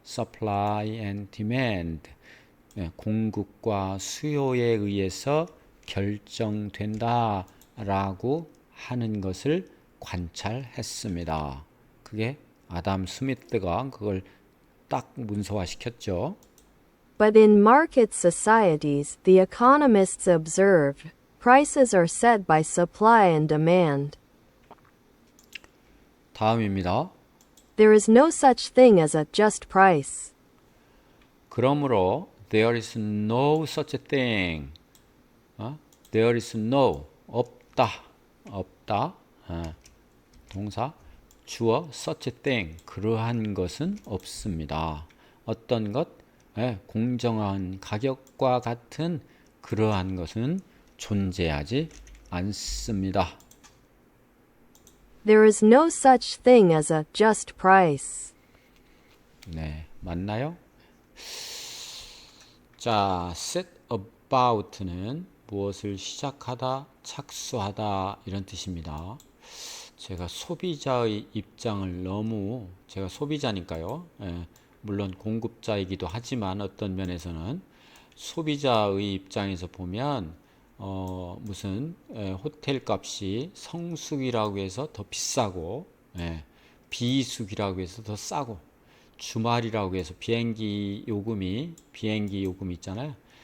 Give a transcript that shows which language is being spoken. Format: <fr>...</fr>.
<en>supply and demand</en> <ko>공급과 수요에 의해서 결정된다 라고 하는 것을 관찰했습니다. 그게 아담 스미스가 그걸 딱 문서화 시켰죠.</ko> <en>But in market societies, the economists observed, prices are set by supply and demand.</en> <ko>다음입니다.</ko> <en>There is no such thing as a just price.</en> <ko>그러므로</ko> <en>there is no such thing. There is no</en> <ko>없다. 동사 주어</ko> <en>such thing</en> <ko>그러한 것은 없습니다. 어떤 것? 공정한 가격과 같은 그러한 것은 존재하지 않습니다.</ko> <en>There is no such thing as a just price.</en> <ko>네, 맞나요? 자, set about는 무엇을 시작하다, 착수하다 이런 뜻입니다. 제가 소비자의 입장을 너무 제가 소비자니까요. 물론 공급자이기도 하지만 어떤 면에서는 소비자의 입장에서 보면 무슨 호텔 값이 성수기라고 해서 더 비싸고 비수기라고 해서 더 싸고 주말이라고 해서 비행기 요금이 있잖아요.</ko>